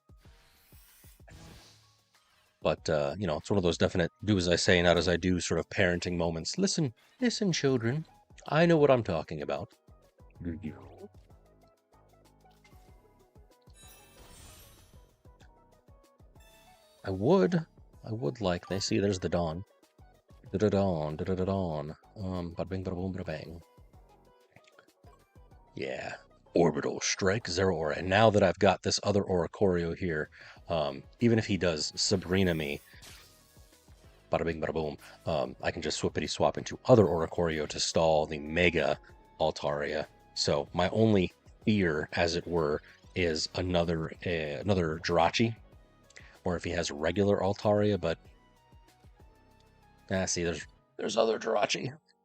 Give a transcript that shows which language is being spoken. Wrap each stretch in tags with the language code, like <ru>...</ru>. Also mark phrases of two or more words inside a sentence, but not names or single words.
<en>But, it's one of those definite do as I say, not as I do sort of parenting moments. Listen, children. I know what I'm talking about. Do you? I would like, they see, there's the dawn. Da-da-dawn, da-da-da-dawn. Bada bing, bada boom, bada bang. Yeah. Orbital Strike, Zero Aura. And now that I've got this other Oricorio here, even if he does Sabrina me, bada bing, bada boom, I can just swippity swap into other Oricorio to stall the Mega Altaria. So my only fear, as it were, is another Jirachi, or if he has regular Altaria, but see, there's other Jirachi.</en>